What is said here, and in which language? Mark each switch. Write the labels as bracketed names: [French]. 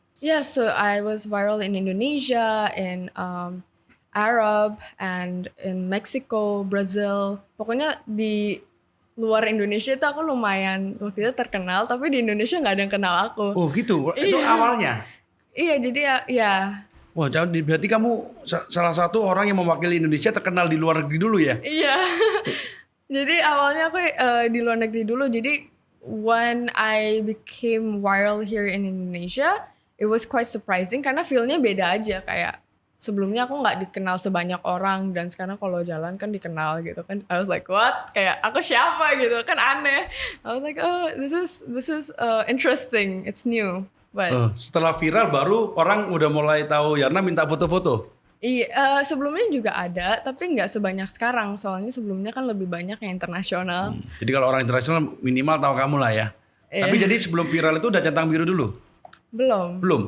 [English] Yeah, so I was viral in Indonesia, in Arab, and in Mexico, Brazil. [Indonesian] Pokoknya di luar Indonesia itu aku lumayan waktu itu terkenal, tapi di Indonesia nggak ada yang kenal aku. Oh gitu, itu awalnya? Iya, jadi ya. Wah, berarti kamu salah satu orang yang mewakili Indonesia terkenal di luar negeri dulu ya? Iya. Jadi awalnya aku di luar negeri dulu. [English] Jadi when I became viral here in Indonesia, it was quite surprising [Indonesian] karena feel-nya beda aja. Kayak sebelumnya aku nggak dikenal sebanyak orang dan sekarang kalau jalan kan dikenal gitu kan. [English] I was like what? [Indonesian] Kayak aku siapa gitu kan, aneh. [English] I was like oh this is interesting, it's new. But [Indonesian] setelah viral baru orang udah mulai tahu Yarna minta foto-foto. Iya, sebelumnya juga ada tapi nggak sebanyak sekarang. Soalnya sebelumnya kan lebih banyak yang internasional. Jadi kalau orang internasional minimal tahu kamu lah ya. Tapi jadi sebelum viral itu udah centang biru dulu? Belum.